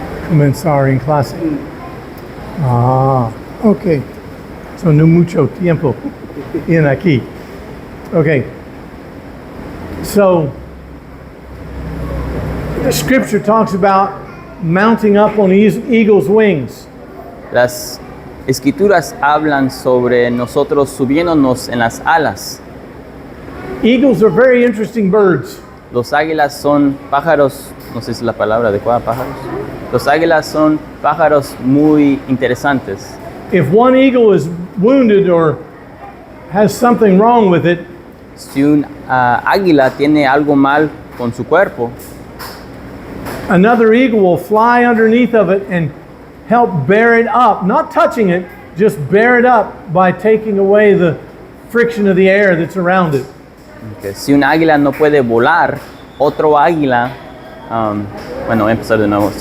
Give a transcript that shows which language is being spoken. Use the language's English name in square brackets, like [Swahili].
[Spanish] Comenzar en clase. Ah, ok. So no mucho tiempo in aquí. [English] Okay. So the scripture talks about mounting up on eagle's wings. [Spanish] Las escrituras hablan sobre nosotros subiéndonos en las alas. [English] Eagles are very interesting birds. [Spanish] Los águilas son pájaros, no sé si es la palabra adecuada, pájaros. Los águilas son pájaros muy interesantes. [English] If one eagle is wounded or has something wrong with it, [Spanish] Si un águila tiene algo mal con su cuerpo, [English] another eagle will fly underneath of it and help bear it up, not touching it, just bear it up by taking away the friction of the air that's around it. [Spanish] que si un águila no puede volar, otro águila, bueno, voy a empezar de nuevo.